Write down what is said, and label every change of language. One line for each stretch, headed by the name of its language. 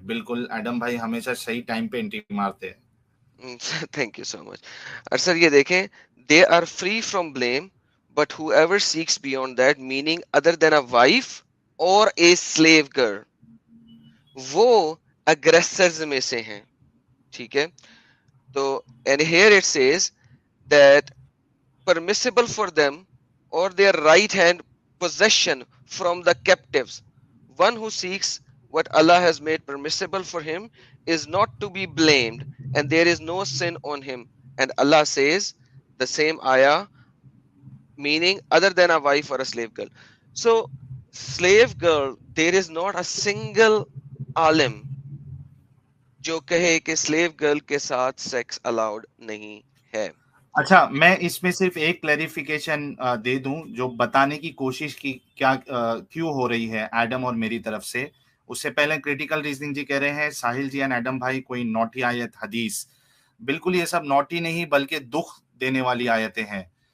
Hindi: बिल्कुल, एडम भाई हमेशा सही टाइम पे एंट्री मारते हैं.
English: Thank you so much.
Hindi: और सर ये देखें,
English: they are free from blame but whoever seeks beyond that, meaning other than a wife or a slave girl,
Hindi: वो
English: aggressors
Hindi: में से हैं. ठीक है, तो
English: and here it says that permissible for them or their right hand possession from the captives. One who seeks what Allah has made permissible for him is not to be blamed, and there is no sin on him. And Allah says the same ayah, meaning other than a wife or a slave girl. So slave girl, there is not a single alim
Hindi: जो कहे कि
English: slave girl
Hindi: के साथ
English: sex allowed
Hindi: नहीं है. अच्छा, मैं इसमें सिर्फ एक क्लैरिफिकेशन दे दूं जो बताने की कोशिश की क्या क्यों हो रही है एडम और मेरी तरफ से. उससे पहले क्रिटिकल रीजनिंग जी कह रहे हैं साहिल जी एंड एडम भाई कोई नोटी आयत हदीस. बिल्कुल ये सब नोटी नहीं बल्कि दुख देने वाली आयतें हैं.